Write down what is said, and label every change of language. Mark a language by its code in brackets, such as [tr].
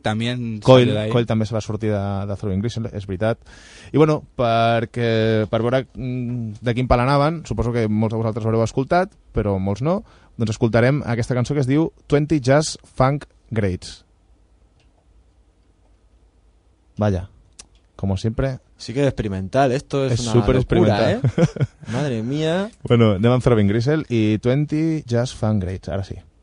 [ca] també se va sortir de Throbbing Gristle, és veritat. I bueno, per veure de quin pal anaven, suposo que molts de vosaltres ho haureu escoltat, però molts no, doncs escoltarem aquesta cançó que es diu 20 Jazz Funk Greats. [es] Vaya, como siempre... Sí que experimental, esto es una super locura, ¿eh? Madre mía. [ca] Bueno, anem amb Throbbing Gristle i 20 Jazz Funk Greats, ara sí.